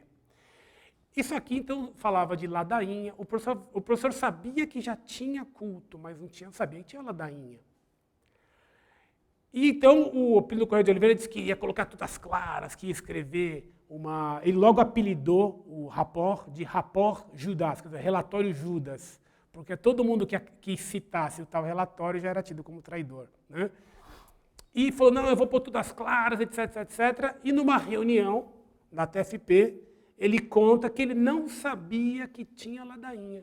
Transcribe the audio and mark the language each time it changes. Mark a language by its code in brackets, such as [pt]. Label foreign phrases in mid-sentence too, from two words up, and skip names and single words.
[pt] Isso aqui, então, falava de ladainha. O professor sabia que já tinha culto, mas não sabia que tinha ladainha. E então o Plínio Corrêa de Oliveira disse que ia colocar tudo às claras, que ia escrever uma... Ele logo apelidou o rapport de rapport Judas, quer dizer, relatório Judas, porque todo mundo que citasse o tal relatório já era tido como traidor. Né? E falou, não, eu vou pôr tudo às claras, etc, etc. E numa reunião na TFP, ele conta que ele não sabia que tinha ladainha.